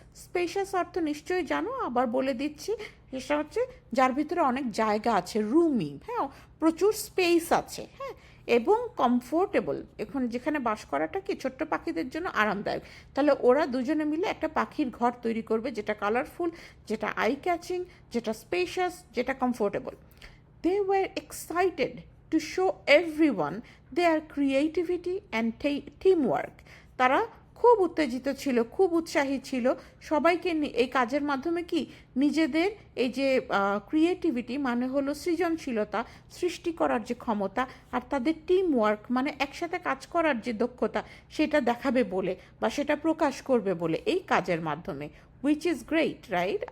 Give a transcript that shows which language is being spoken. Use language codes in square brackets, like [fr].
[bn] Spacious অর্থ নিশ্চয়ই জানো, আবার বলে দিচ্ছি, সেটা হচ্ছে যার ভিতরে অনেক জায়গা আছে, রুমি, হ্যাঁ, প্রচুর স্পেস আছে, হ্যাঁ, এবং কমফোর্টেবল। এখন যেখানে বাস করাটা কি ছোট্ট পাখিদের জন্য আরামদায়ক। তাহলে ওরা দুজনে মিলে একটা পাখির ঘর তৈরি করবে, যেটা কালারফুল, যেটা আই ক্যাচিং, যেটা স্পেশাস, যেটা comfortable. [en] They were excited to show everyone their creativity and teamwork. [bn] তারা খুব উত্তেজিত ছিল, খুব উৎসাহী ছিল সবাইকে এই কাজের মাধ্যমে কি নিজেদের এই যে ক্রিয়েটিভিটি মানে হলো সৃজনশীলতা, সৃষ্টি করার যে ক্ষমতা, আর তাদের টিম ওয়ার্ক মানে একসাথে কাজ করার যে দক্ষতা, সেটা দেখাবে বলে বা সেটা প্রকাশ করবে বলে এই কাজের মাধ্যমে, [en] Which is great, right?